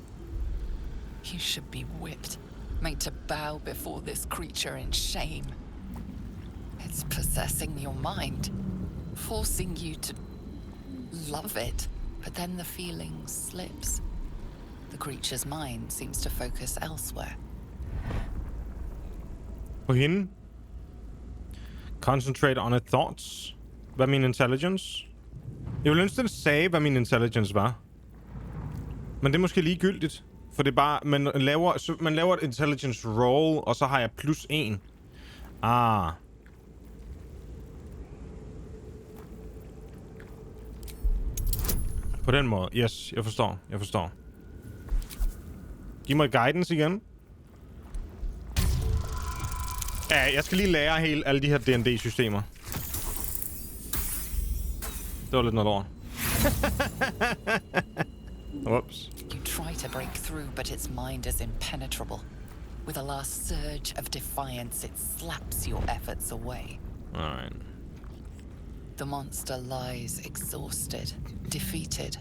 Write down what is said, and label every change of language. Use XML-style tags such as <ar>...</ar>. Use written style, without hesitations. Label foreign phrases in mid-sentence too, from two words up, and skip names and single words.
<en>You should be whipped, made to bow before this creature in shame. It's possessing your mind, forcing you to love it, but then the feeling slips. The creature's mind seems to focus elsewhere.</en> <da>På hende.</da> <en>Concentrate on its thoughts.</en> <da>Hvad er min intelligence? Jeg ville ønske, at det sagde, hvad min intelligence var. Men det er måske ligegyldigt. For det er bare, man laver et</da> <en>intelligence roll,</en> <da>og så har jeg +1. Ah. På den måde. Yes, jeg forstår. Giv mig guidance igen. Ja, jeg skal lige lære alle de her D&D-systemer. Det var lidt noget lort.</da> <en>Whoops. You try to break through, but its mind is impenetrable. With a last surge of defiance, it slaps your efforts away. Alright. The monster lies exhausted, defeated.</en>